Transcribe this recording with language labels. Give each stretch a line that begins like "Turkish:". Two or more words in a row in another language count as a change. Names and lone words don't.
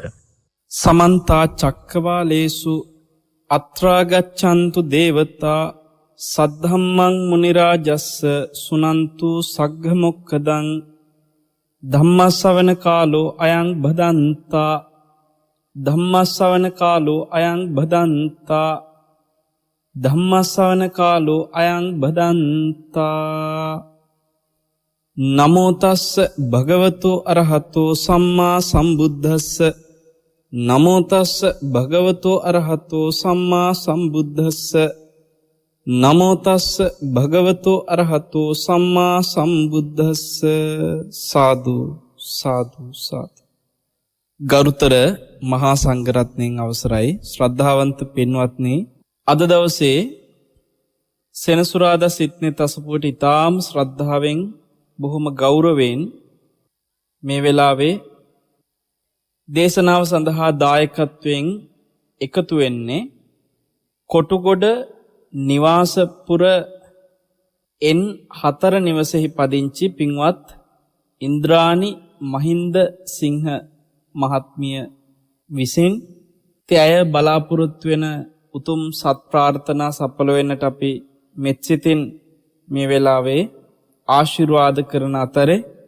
Pali: සමන්ත චක්කවාලේසු අත්‍රා ගච්ඡන්තු දේවතා සද්ධම්මං මුනි රාජස්ස සුනන්තු සග්ග මොක්ඛදං ධම්මස්සවන කාලෝ අයං බදන්තා ධම්මස්සවන කාලෝ අයං බදන්තා ධම්මස්සවන කාලෝ අයං බදන්තා. නමෝ තස්ස භගවතු අරහතෝ සම්මා සම්බුද්දස්ස නමෝ තස්ස භගවතු අරහතෝ සම්මා සම්බුද්දස්ස නමෝ තස්ස භගවතු අරහතෝ සම්මා සම්බුද්දස්ස. සාදු සාදු සාදු.
Sinhala: ගරුතර මහා සංඝරත්නයන් අවසරයි ශ්‍රද්ධාවන්ත පින්වත්නි, අද දවසේ සෙනසුරාදා සිටනේ තසපුවට ඊටාම් ශ්‍රද්ධාවෙන් බොහොම ගෞරවයෙන් මේ වෙලාවේ දේශනාව සඳහා දායකත්වයෙන් එකතු වෙන්නේ කොටුගොඩ නිවාසපුර N4 නිවසෙහි පදිංචි පින්වත් ඉන්ද්‍රාණි මහින්ද සිංහ මහත්මිය විසින් තය බලාපොරොත්තු වෙන උතුම් සත් ප්‍රාර්ථනා සඵල වෙන්නට අපි මෙත්සිතින් මේ වෙලාවේ ආශිර්වාද කරන අතරේ